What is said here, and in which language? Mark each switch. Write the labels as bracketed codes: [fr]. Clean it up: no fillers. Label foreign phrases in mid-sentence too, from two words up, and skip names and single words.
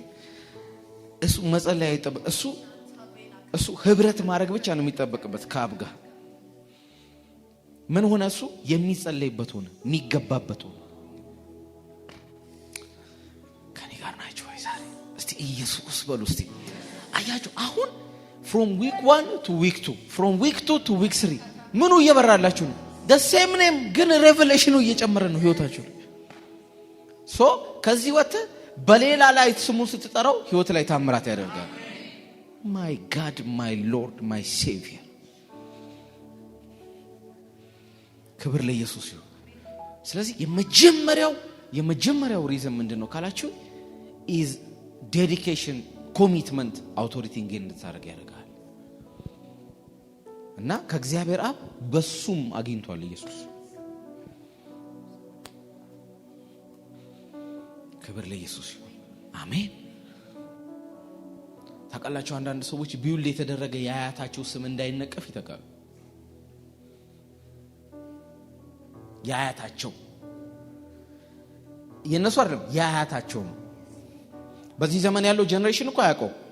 [am] እሱ መጸለይ አይጠበቅ። እሱ ህብረት ማድረግ ብቻ ነው የሚጠበቅበት ከአብ ጋር። ምን ሆነ? እሱ የሚጸለይበት ሆነ፣ የሚገባበት ሆነ። ከኔ ጋር ናችሁ ወይ ዛሬ? እስቲ ኢየሱስ በሉ እስቲ። አያችሁ አሁን [en] from week 1 to week 2 from week 2 to week 3 [am] ምኑ እየበራላችሁ ነው? [en] the same name [am] ግን ሬቨሌሽኑ እየጨመረ ነው ህይወታችሁ። ሶ ከዚህ ወጥ በሌላ ላይ ስሙን ስትጠራው ህይወት ላይ ታምራት ያደርጋል። [en] my God, my Lord, my Savior። [am] ክብር ለኢየሱስ ይሁን። ስለዚህ የመጀመሪያው ሪዝን ምንድነው ካላችሁ [en] is dedication, commitment, authority gain [am] እንድታደርግ ያደርጋል። እና ከእግዚአብሔር አብ በሱም አግኝቷል ኢየሱስ። ክብር ለኢየሱስ ይሁን። አሜን። ታውቃላችሁ አንዳንድ ሰዎች ቢውል የተደረገ የአያታቸው ስም እንዳይነቀፍ ይተካሉ። የአያታቸው የነሱ አይደለም የአያታቸው ነው። በዚህ ዘመን ያለው ጀነሬሽን እኮ ያውቀው